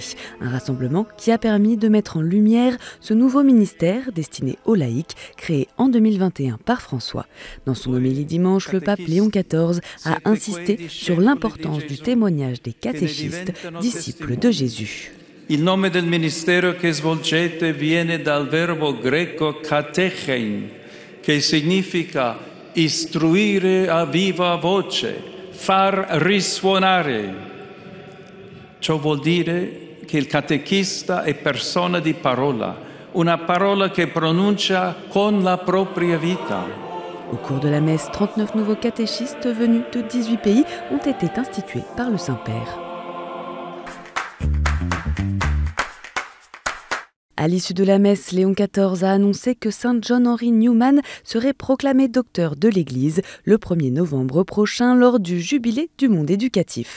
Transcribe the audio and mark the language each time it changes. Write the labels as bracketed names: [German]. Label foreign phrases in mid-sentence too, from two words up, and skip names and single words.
[French] Un rassemblement qui a permis de mettre en lumière ce nouveau ministère destiné aux laïcs, créé en 2021 par François. Dans son homélie dimanche, le pape Léon XIV a insisté sur l'importance du témoignage des catéchistes, disciples de Jésus. [Italian] Il nome del ministero che svolgete viene dal verbo greco katechein, che significa istruire a viva voce, far risuonare. Ciò vuol dire che il catechista è persona di parola, una parola che pronuncia con la propria vita. [French] Au cours de la messe, 39 nouveaux catéchistes venus de 18 pays ont été institués par le Saint-Père. À l'issue de la messe, Léon XIV a annoncé que Saint John Henry Newman serait proclamé docteur de l'Église le 1er novembre prochain lors du jubilé du monde éducatif.